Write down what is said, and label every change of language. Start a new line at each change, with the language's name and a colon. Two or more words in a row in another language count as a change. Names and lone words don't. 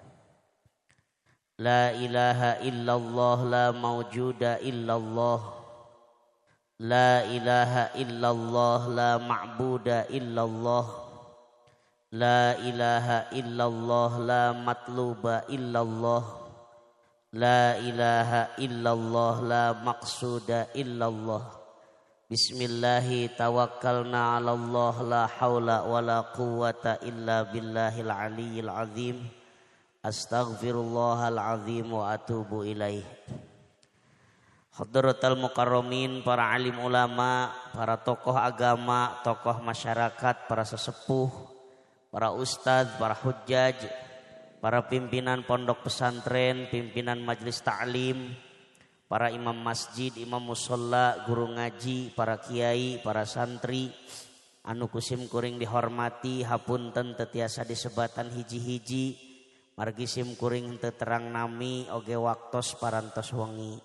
Arabic: لا إله إلا الله لا موجود إلا الله، لا إله إلا الله لا معبود إلا الله، لا إله إلا الله لا مطلوب إلا الله، لا إله إلا الله لا مقصود إلا الله. بسم الله توكلنا على الله لا حول ولا قوة إلا بالله العلي العظيم. أستغفر الله العظيم وأتوب إليه. حضرة المكرمين,
Indonesian: para alim ulama, para tokoh agama, tokoh masyarakat, para sesepuh, para ustadz, para hujjaj, para pimpinan pondok pesantren, pimpinan majelis ta'lim, para imam masjid, imam musholla, guru ngaji, para kiai, para santri,
Sundanese: anu kusim kuring dihormati, hapunten teu tiasa disebatan hiji-hiji, margi sim kuring teu terang nami, oge waktos parantos wengi.